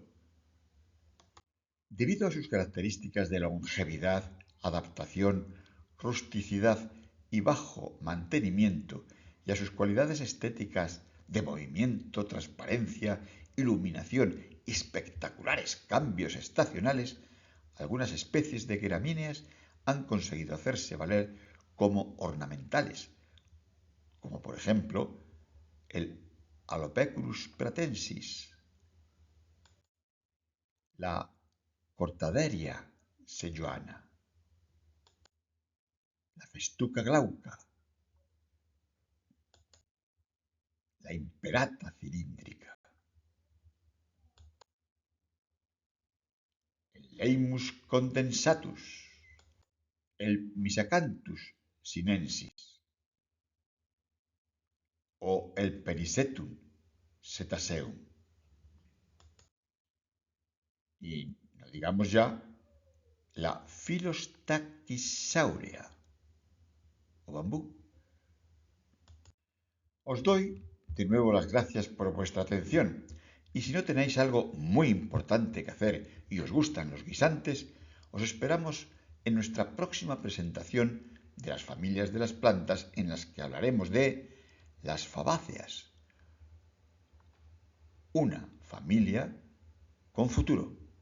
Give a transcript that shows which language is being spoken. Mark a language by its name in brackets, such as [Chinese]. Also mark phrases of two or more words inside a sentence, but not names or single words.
[Spanish] Debido a sus características de longevidad, adaptación, rusticidad y bajo mantenimiento, y a sus cualidades estéticas de movimiento, transparencia, iluminación y espectaculares cambios estacionales, algunas especies de gramíneas han conseguido hacerse valer como ornamentales, como por ejemplo el Alopeculus pratensis, la Cortaderia sejuana, la Festuca glauca, la Imperata cilíndrica, Leimus condensatus, el Misacanthus sinensis o el Perisetum cetaceum. Y no digamos ya la Philostachysaurea o bambú. Os doy de nuevo las gracias por vuestra atención y si no tenéis algo muy importante que hacer y os gustan los guisantes, os esperamos en nuestra próxima presentación de las familias de las plantas en las que hablaremos de las fabáceas, una familia con futuro.